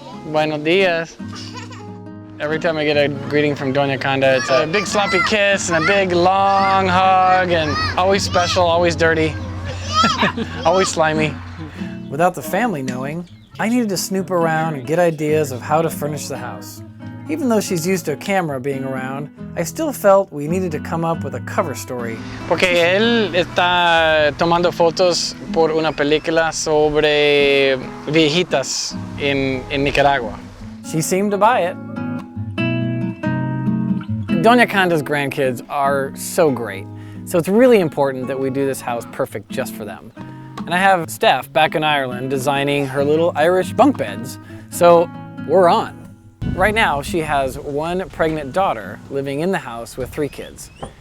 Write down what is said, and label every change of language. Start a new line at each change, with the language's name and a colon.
Spanish: Buenos dias.
English: Every time I get a greeting from Doña Conda, it's a big sloppy kiss and a big long hug, and always special, always dirty, always slimy. Without the family knowing, I needed to snoop around and get ideas of how to furnish the house. Even though she's used to a camera being around, I still felt we needed to come up with a cover story.
Spanish: Porque él está tomando fotos por una película sobre viejitas en Nicaragua.
English: She seemed to buy it. Doña Conda's grandkids are so great, so it's really important that we do this house perfect just for them. And I have Steph back in Ireland designing her little Irish bunk beds, so we're on. Right now, she has one pregnant daughter living in the house with 3 kids.